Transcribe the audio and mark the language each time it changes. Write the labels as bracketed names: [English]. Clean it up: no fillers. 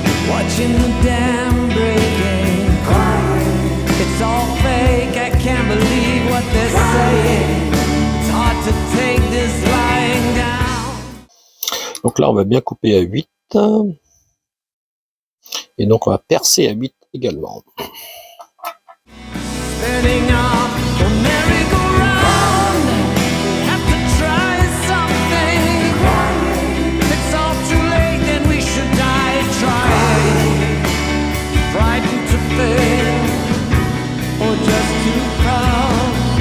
[English] Watching the dam breaking, crying. It's all fake, I can't believe what they're saying. It's hard to take this lying down. [French] Donc là, on va bien couper à 8. Et donc, on va percer à 8 également. [English] Spinning off the merry-go-round, have to try something. It's all too late, then we should die trying. Frightened to fail, or just too proud.